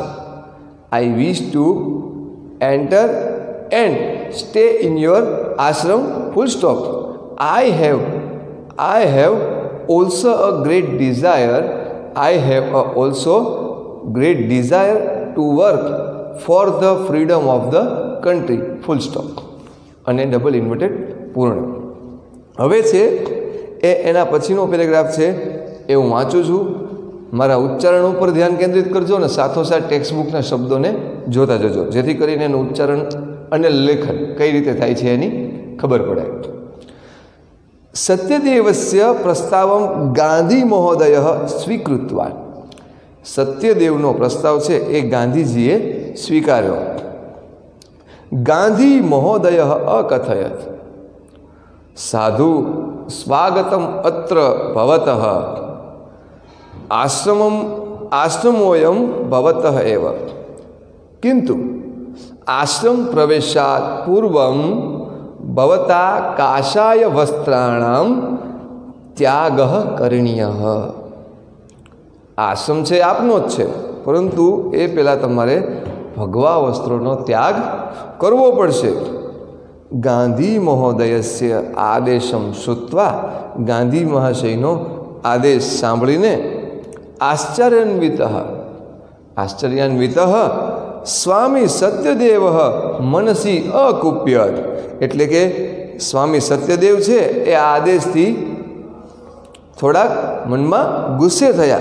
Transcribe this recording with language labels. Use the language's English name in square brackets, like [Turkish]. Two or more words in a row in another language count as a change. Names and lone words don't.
[English] I wish to enter and stay in your ashram. Full stop. I have also a great desire. I have also great desire to work for the freedom of the country. Full stop. [Gujarati] અને ડબલ ઇન્વર્ટેડ પૂર્ણ। હવે છે એ એના પછીનો પેરેગ્રાફ છે એ હું વાંચું છું। મારા ઉચ્ચારણ ઉપર ધ્યાન કેન્દ્રિત કરજો અને સાથોસાથ ટેક્સ્ટ બુકના શબ્દોને જોતા જજો, જેથી કરીને એનું ઉચ્ચારણ અને લેખન કઈ રીતે થાય છે એની ખબર પડે। [Sanskrit] सत्यदेवस्य प्रस्तावं गांधी महोदय स्वीकृतवान्। [Gujarati] સત્યદેવનો પ્રસ્તાવ છે એ ગાંધીજીએ સ્વીકાર્યો। [Sanskrit] गांधी महोदय अकथयत् साधु स्वागतम अत्र भवतः आश्रमोऽयं भवतः एव किंतु आश्रम प्रवेशात् पूर्वं भवता काषाय वस्त्राणां त्यागः करणीयः। [Gujarati] आश्रम છે આપનો જ છે, પરંતુ એ પહેલાં તમારે ભગવા વસ્ત્રોનો ત્યાગ કરવો પડશે। [Sanskrit] ગાંધી મહોદયસ્ય આદેશમ શ્રુત્વા, [Gujarati] ગાંધી મહાશયનો આદેશ સાંભળીને [Sanskrit] આશ્ચર્યાન્વિત સ્વામી સત્યદેવ મનસી અકુપ્યત, [Gujarati] એટલે કે સ્વામી સત્યદેવ છે એ આ આદેશથી થોડાક મનમાં ગુસ્સે થયા।